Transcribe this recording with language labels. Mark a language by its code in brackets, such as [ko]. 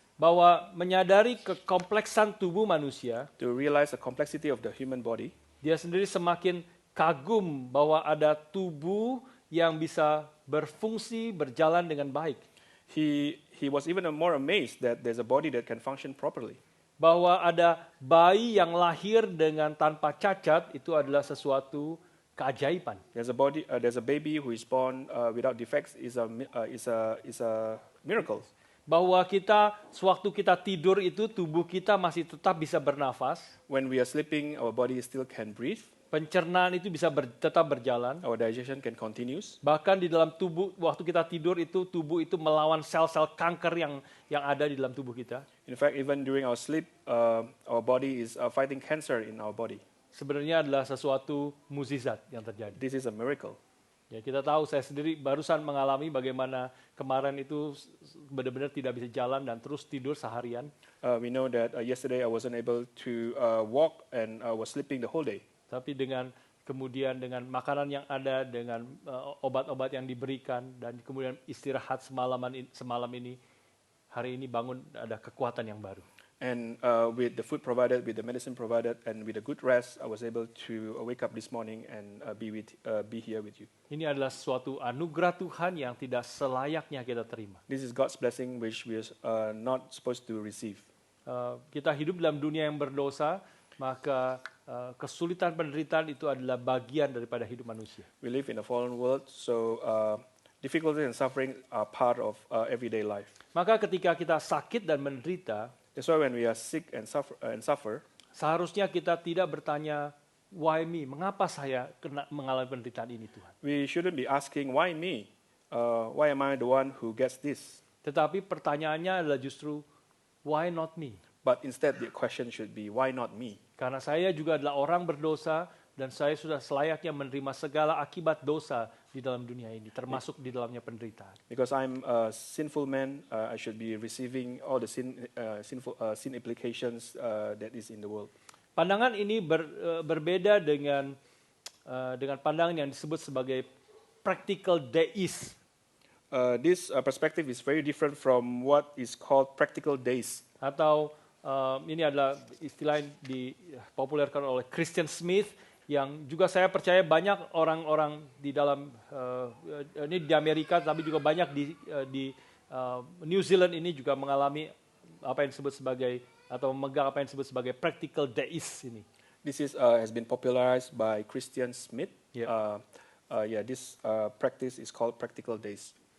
[id] bahwa menyadari kekompleksan tubuh manusia, [en] to realize the complexity of the human body, [id] dia sendiri semakin kagum bahwa ada tubuh yang bisa berfungsi, berjalan dengan baik. [en] He was even more amazed that there's a body that can function properly. [id] Bahwa ada bayi yang lahir dengan tanpa cacat, itu adalah sesuatu keajaiban. [en] There's a baby who is born without defects is a miracle. [id] Bahwa sewaktu kita tidur itu tubuh kita masih tetap bisa bernafas. [en] When we are sleeping, our body still can breathe. [id] Pencernaan itu bisa tetap berjalan. [en] Our digestion can continues. [id] Bahkan di dalam tubuh, waktu kita tidur itu, tubuh itu melawan sel-sel kanker yang ada di dalam tubuh kita. [en] In fact, even during our sleep, our body is fighting cancer in our body. [id] Sebenarnya adalah sesuatu mukjizat yang terjadi. [en] This is a miracle. [id] Ya, kita tahu, saya sendiri barusan mengalami bagaimana kemarin itu benar-benar tidak bisa jalan dan terus tidur seharian. [en] We know that yesterday I wasn't able to walk and I was sleeping the whole day. [id] Tapi kemudian dengan makanan yang ada, dengan obat-obat yang diberikan, dan kemudian istirahat semalam ini, hari ini bangun ada kekuatan yang baru. [en] And with the food provided, with the medicine provided, and with a good rest, I was able to wake up this morning and be here with you. [id] Ini adalah suatu anugerah Tuhan yang tidak selayaknya kita terima. [en] This is God's blessing which we are not supposed to receive. [id] Kita hidup dalam dunia yang berdosa, maka kesulitan penderitaan itu adalah bagian daripada hidup manusia. [en] We live in a fallen world, so difficulties and suffering are part of everyday life. [id] Maka ketika kita sakit dan menderita, [en] that's why when we are sick and suffer, [id] seharusnya kita tidak bertanya, [en] why me? [id] Mengapa saya mengalami penderitaan ini, Tuhan? [en] We shouldn't be asking, why me? Why am I the one who gets this? [id] Tetapi pertanyaannya adalah justru, [en] why not me? But instead the question should be, why not me? [id] Karena saya juga adalah orang berdosa dan saya sudah selayaknya menerima segala akibat dosa di dalam dunia ini, termasuk di dalamnya penderitaan. [en] Because I'm a sinful man, I should be receiving all the sin implications that is in the world. [id] Pandangan ini berbeda dengan pandangan yang disebut sebagai practical deist. [en] This perspective is very different from what is called practical deist. [id] Atau ini adalah istilah yang dipopulerkan oleh Christian Smith, yang juga saya percaya banyak orang-orang di dalam ini di Amerika, tapi juga banyak di New Zealand ini juga mengalami apa yang disebut sebagai atau memegang apa yang disebut sebagai practical deist ini. [en] This has been popularized by Christian Smith. Yeah. This practice is called practical deist.